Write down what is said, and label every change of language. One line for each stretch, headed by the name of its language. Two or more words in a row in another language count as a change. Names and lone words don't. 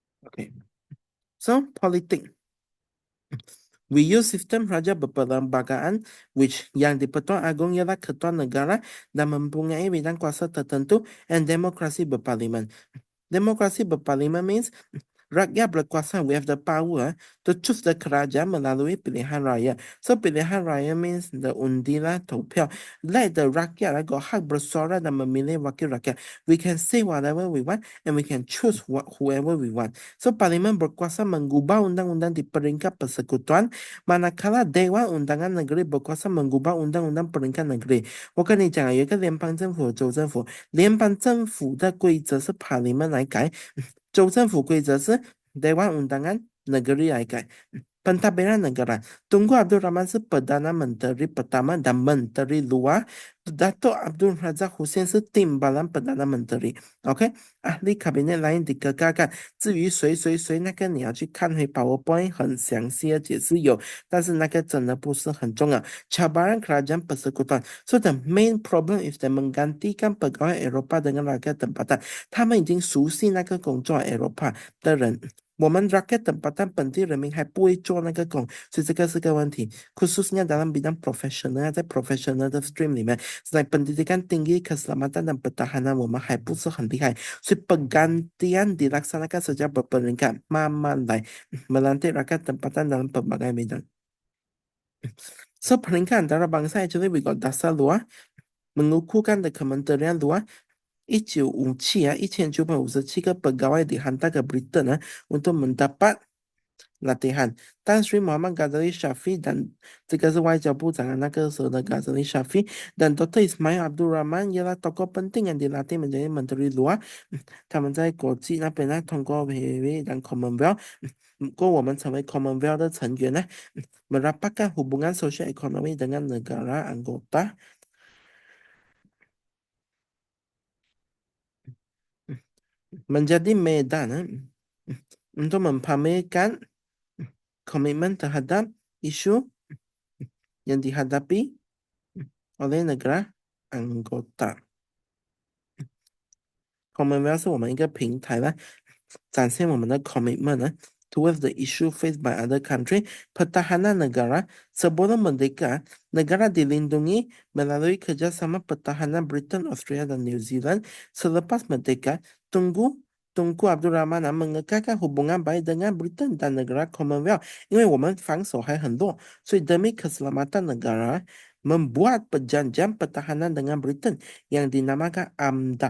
English: Okay. So, politik. We use
Malay: sistem raja berperlembagaan which yang di-Pertuan Agong ialah ketua negara dan mempunyai bidang kuasa tertentu and demokrasi berparlimen. Demokrasi berparlimen means rakyat berkuasa.
English: We have the power to choose the
Malay: kerajaan melalui pilihan raya.
English: So
Malay: pilihan raya
English: means the undilah 投票. Let the
Malay: rakyat got hak bersuara dan memilih wakil rakyat.
English: We can say whatever we want and we can choose whoever we want.
Malay: So parlimen berkuasa mengubah undang-undang di peringkat persekutuan, manakala Dewan Undangan Negeri berkuasa mengubah undang-undang peringkat negeri.
Chinese: 我跟你讲，有一个联邦政府和州政府，联邦政府的规则是 parlimen 来改，州政府规则是 Dewan Undangan Negeri 来改。
Malay: Pentadbiran negara. Tunku Abdul Rahman是 Perdana Menteri pertama dan Menteri Luar. Datuk Abdul Razak Hussein 是 Timbalan Perdana Menteri. OK， ahli kabinet lain dikekalkan.
Chinese: 至于谁谁谁那个你要去看回 PowerPoint 很详细的解释有，但是那个真的不是很重要。
Malay: Cabaran kerajaan persekutuan.
English: So the main problem is that
Malay: menggantikan pegawai Eropah dengan rakyat tempatan.
Chinese: 他们已经熟悉那个工作 Eropah 的人。我们
Malay: rakyat tempatan
Chinese: 本地人民还不会做那个工，所以这个是个问题。
Malay: Khususnya dalam bidang profesional，
Chinese: 在 professional 的 stream 里面，在
Malay: pendidikan tinggi keselamatan dan pertahanan
Chinese: 我们还不是很厉害，所以
Malay: pergantian dilaksanakan secara berperingkat，
Chinese: 慢慢来
Malay: melantik rakyat tempatan dalam pelbagai bidang. So peringkat antara bangsa
English: actually we got
Malay: dasar luar, mengukuhkan the kementerian luar. 1957 个 pegawai dihantar ke Britain untuk mendapat latihan.
Chinese: Tan Sri Muhammad Ghazali Shafie dan 这个是外交部长那个时候的 Ghazali Shafie dan Dr.
Malay: Ismail Abdul Rahman ialah tokoh penting yang dilatih menjadi Menteri Luar.
Chinese: 他们在国际那边呢，通过 PBB dan Commonwealth，我们成为 Commonwealth 的成员呢，
Malay: merapatkan hubungan sosial ekonomi dengan negara anggota. Menjadi medan untuk mempamerkan komitmen terhadap isu yang dihadapi oleh negara anggota.
Chinese: Commonwealth 是我们一个平台呢，展现我们的 commitment 呢
English: towards the issue faced by other country.
Malay: Pertahanan negara sebelum merdeka, negara dilindungi melalui kerjasama pertahanan Britain, Australia dan New Zealand. Selepas merdeka, Tunku Abdul Rahman mengekalkan hubungan baik dengan Britain dan negara Commonwealth.
Chinese: 因为我们防守还很弱，所以
Malay: demi keselamatan negara membuat perjanjian pertahanan dengan Britain yang dinamakan AMDA.